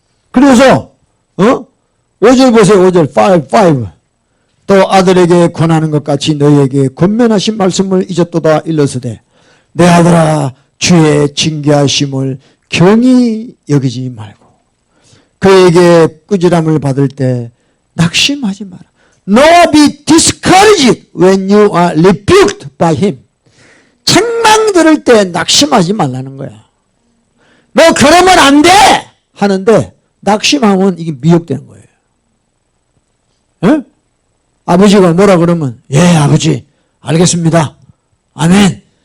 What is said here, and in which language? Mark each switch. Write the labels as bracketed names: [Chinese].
[Korean] 그래서 5절 보세요. 5절 5. 또 아들에게 권하는 것 같이 너희에게 권면하신 말씀을 잊었도다 일러서되 내 아들아 주의 징계하심을 경히 여기지 말고 그에게 꾸지람을 받을 때 낙심하지 마라. [English] Nor be discouraged when you are rebuked by him. [Korean] 책망 들을 때 낙심하지 말라는 거야. 너 그러면 안 돼! 하는데 낙심하면 이게 미혹되는 거예요. 에? 아버지가 뭐라 그러면 예 아버지 알겠습니다. 아멘.